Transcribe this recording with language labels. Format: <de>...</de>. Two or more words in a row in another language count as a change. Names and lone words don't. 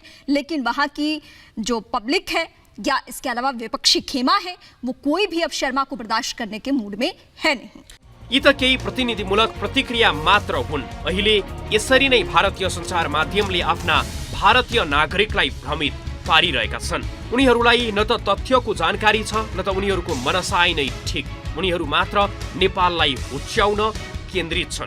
<hi>लेकिन वहां की जो पब्लिक है या इसके अलावा विपक्षी खेमा है, वो कोई भी अब शर्मा को बर्दाश्त करने के मूड में है नहीं।</hi> <ne>यी त केही प्रतिनिधिमूलक प्रतिक्रिया मात्र हुन्। अहिले यसरी नै भारतीय सञ्चार माध्यमले आफ्ना भारतीय नागरिकलाई भ्रमित पारिरहेका छन्। उनीहरूलाई न त तथ्यको जानकारी छ, न त उनीहरूको मनसाय नै ठिक। उनीहरू मात्र नेपाललाई हुच्याउन केन्द्रित छन्।</ne>